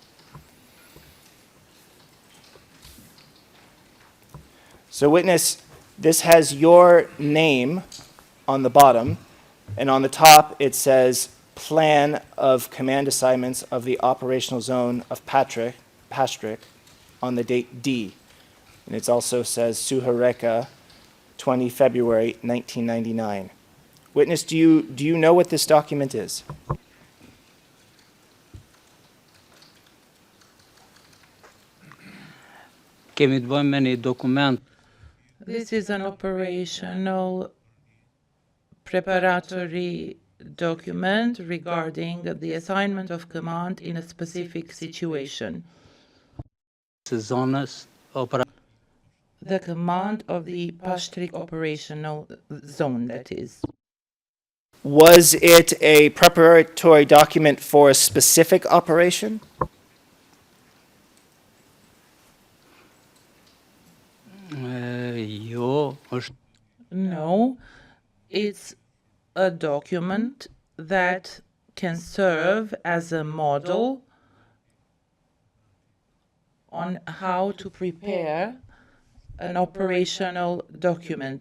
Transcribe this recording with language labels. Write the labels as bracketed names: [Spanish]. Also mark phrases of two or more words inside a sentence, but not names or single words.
[English] So witness, this has your name on the bottom, and on the top it says plan of command assignments of the operational zone of Pastrick on the date D. And it also says Suhareka, 20 February 1999. Witness, do you know what this document is? [Albanian] Kemi të bëjmë me një dokument [English] This is an operational preparatory document regarding the assignment of command in a specific situation. [Albanian] të zonës operative. [English] The command of the Pastrik operational zone, that is. Was it a preparatory document for a specific operation? [Albanian] Jo, është [English] No, it's a document that can serve as a model on how to prepare an operational document.